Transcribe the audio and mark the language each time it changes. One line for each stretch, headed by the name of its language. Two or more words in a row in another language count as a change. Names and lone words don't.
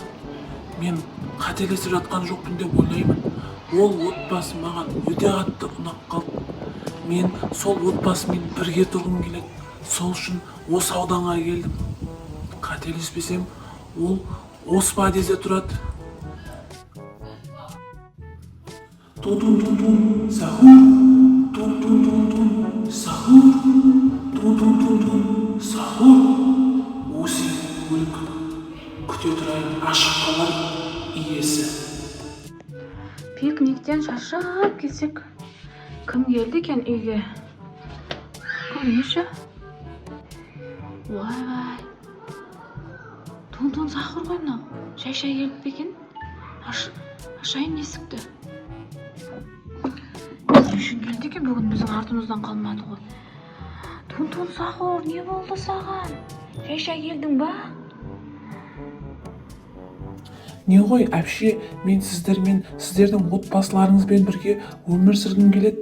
Kazakh: Мен қателесіп жатқан жоқпын деп ойлаймын. Ол отбасы маған өте қатты ұнап қалды. Мен сол отбасымен бірге тұрғым келеді. Сол үшін осы ауданға келдім. Қателеспесем, ол Оспадеде тұрады. Тун сахур, тун сахур, тун сахур. Осы өлік күте тұрайын, ашық қалар иесі. Пикниктен шаршап келсек, кім келді екен үйге? Көріңізші. Вай. Тун Сахур ғой мынау. Шай келіп пе екен? Ашайын есікті. Не үшін келді екен бүгін, біздің артымыздан қалмады ғой. Тун Сахур, не болды саған? Шай келдің ба? Не ғой, әпше, мен сіздермен, сіздердің отбасыларыңызбен бірге өмір сүргім келеді.